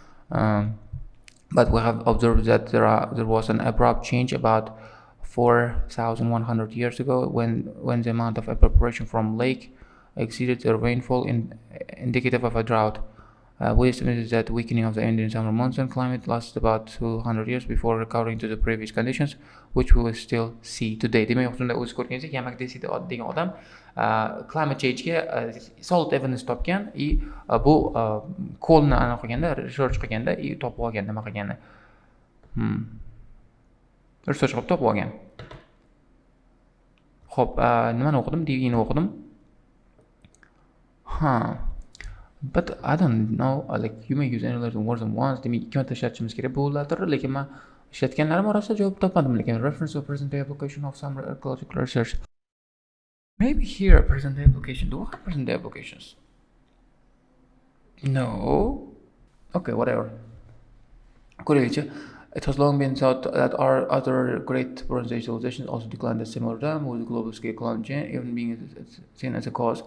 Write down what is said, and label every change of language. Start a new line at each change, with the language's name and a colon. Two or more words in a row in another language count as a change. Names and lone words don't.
English: But we have observed that there was an abrupt change about 4,100 years ago when the amount of evaporation from lake exceeded the rainfall indicative of a drought. We estimated that weakening of the Indian summer monsoon climate lasted about 200 years before recovering to the previous conditions, which we will still see today.
Uzbek: Demak, o'shunda o'zi ko'rganingizda Yamak Desida degan odam
English: climate change-ga solid evidence
Uzbek: topgan, bu ko'lni aniq qilganda, research qilganda, topib olgan, nima qilgani. Research qilib topib olgan. Xo'p, nimani o'qidim? Divini o'qidim.
English: But I don't know, like you may use any letter more than once.
Uzbek: Demak, ikki marta ishlatishimiz kerak bo'ladi, lekin men ishlatganlarim orasida javob topmadim.
English: Lekin reference to present day application of some ecological research. Maybe here present day application. Do we have present day applications? No. Okay, whatever. Ko'raylikchi. It has long been thought that our other great bronze age civilizations also declined at similar time, with global scale climate change even being seen as a cause.